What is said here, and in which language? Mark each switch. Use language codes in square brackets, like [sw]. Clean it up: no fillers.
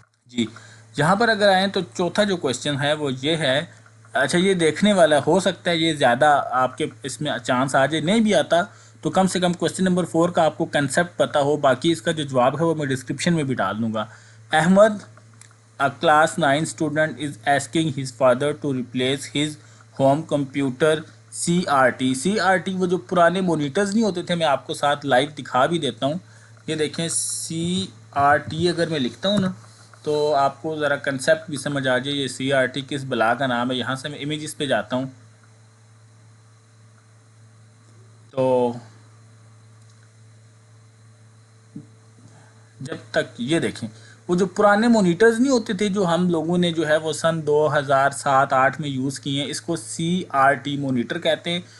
[ur] جی, یہاں پر اگر آئیں تو چوتھا جو کوشچن ہے وہ یہ ہے. اچھا, یہ دیکھنے والا ہو سکتا ہے یہ زیادہ آپ کے اس میں چانس آ جائے, نہیں بھی آتا تو کم سے کم کوشچن نمبر 4 کا آپ کو کنسیپٹ پتہ ہو. باقی اس کا جو جواب ہے وہ میں ڈسکرپشن میں بھی ڈال دوں گا. [en] Ahmed, a class 9 student is asking his father to replace his home computer CRT. [ur] CRT وہ جو پرانے مونیٹرز نہیں ہوتے تھے, میں آپ کو ساتھ لائیو دکھا بھی دیتا ہوں. یہ دیکھیں CRT اگر میں لکھتا ہوں نا تو آپ کو ذرا کنسیپٹ بھی سمجھ آ جائے. یہ CRT کس بلا کا نام ہے. یہاں سے میں امیجز پہ جاتا ہوں تو جب تک یہ دیکھیں وہ جو پرانے مونیٹرز نہیں ہوتے تھے جو ہم لوگوں نے جو ہے وہ سن 2007-8 میں یوز کیے ہیں, اس کو CRT مونیٹر کہتے ہیں.